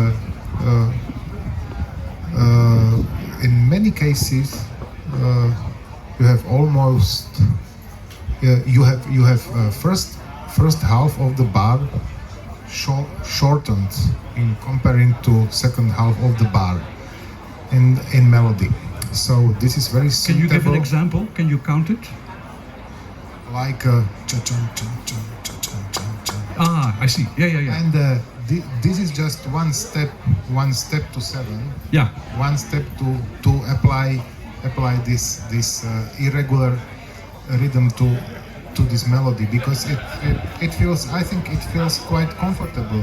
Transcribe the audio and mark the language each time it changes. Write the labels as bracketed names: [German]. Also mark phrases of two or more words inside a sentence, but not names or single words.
[English] in many cases you have almost you have first half of the bar shortened in comparing to second half of the bar in melody. So this is very Can you suitable. give an example? Can you count it? Like cha-chun, cha-chun, cha-chun, cha-chun. I see. Yeah. And this is just one step to 7. Yeah. One step to apply this irregular rhythm to this melody, because it feels, I think it feels quite comfortable.